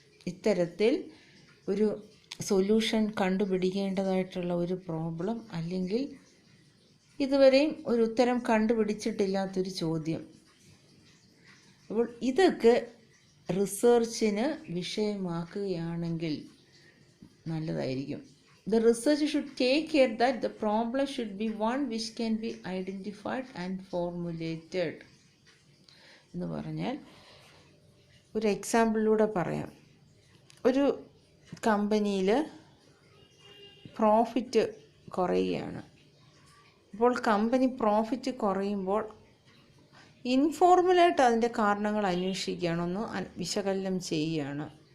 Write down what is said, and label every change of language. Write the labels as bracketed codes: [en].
[ml] ഇത്തരത്തിൽ ഒരു സൊല്യൂഷൻ കണ്ടുപിടിക്കേണ്ടതായിട്ടുള്ള ഒരു പ്രോബ്ലം അല്ലെങ്കിൽ ഇതുവരെയും ഒരു ഉത്തരം കണ്ടുപിടിച്ചിട്ടില്ലാത്തൊരു ചോദ്യം, അപ്പോൾ ഇതൊക്കെ റിസർച്ചിന് വിഷയമാക്കുകയാണെങ്കിൽ നല്ലതായിരിക്കും. [en] The researcher should take care that the problem should be one which can be identified and formulated. [ml] എന്ന് പറഞ്ഞാൽ ഒരു എക്സാമ്പിളിലൂടെ പറയാം. ഒരു കമ്പനിയിൽ പ്രോഫിറ്റ് കുറയുകയാണ്. അപ്പോൾ കമ്പനി പ്രോഫിറ്റ് കുറയുമ്പോൾ ഇൻഫോർമലായിട്ട് അതിൻ്റെ കാരണങ്ങൾ അന്വേഷിക്കുകയാണ്, ഒന്ന് വിശകലനം ചെയ്യുകയാണ്.